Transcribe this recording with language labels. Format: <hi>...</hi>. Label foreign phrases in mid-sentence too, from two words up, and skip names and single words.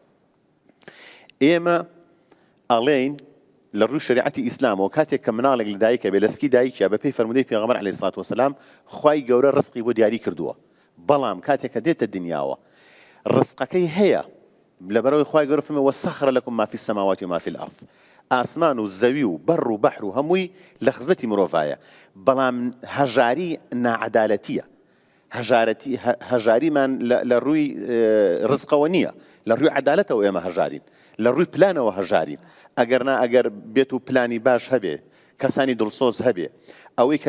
<ckb>ئێمە ئەڵێین لە ڕووی شریعەتی ئیسلامەوە کاتێک کە مناڵێک لە دایکە بێ لەسکی دایکە بەپێی فەرمودەی پێغەمبەر</ckb> <ar>عەلەیهی سڵات وسەلام</ar> <ckb>خوای گەورە ڕزقی بۆ دیاری کردووە بەڵام کاتێک کە دێتە دنیاوە ڕزقەکەی هەیە لەبەرەوەی خوای گەورە فەرمێ</ckb> <ar>وەسەخر لەکم ما فی السەماوات وما فی الأرض</ar> <ckb>ئاسمان و زەوی و بەڕ و بەحر و هەمووی لە خزمەتی مرۆڤایە بەڵام هەژاری نائەدالەتیە هەژاریمان لە ڕووی ڕزقەوە نییە لە ڕووی عەدالەتەوە ئێمە هەژارین لە ڕووی پلانەوە هەژارین ئەگەر بێت و پلانی باش هەبێ کەسانی دڵسۆز هەبێ ئەوەی کە لە</ckb>